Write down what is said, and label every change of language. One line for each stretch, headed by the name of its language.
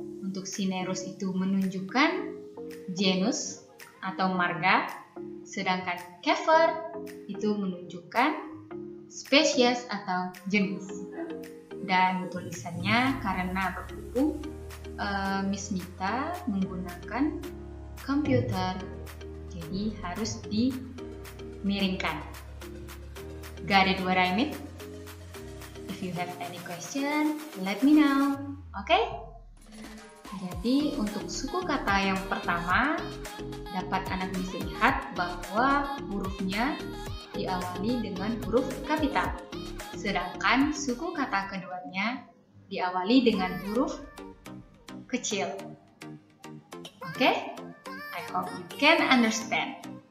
Indonesian: Untuk Cinereus itu menunjukkan genus atau marga, sedangkan Kever itu menunjukkan spesies atau jenis. Dan tulisannya karena berhubung Miss Mita menggunakan komputer, jadi harus dimiringkan.
English: Got it what I mean? If you have any question, let me know. Okay?
Indonesian: Jadi untuk suku kata yang pertama, dapat anak bisa lihat bahwa hurufnya diawali dengan huruf kapital. Sedangkan suku kata keduanya diawali dengan huruf kecil. Oke?
English: I hope you can understand.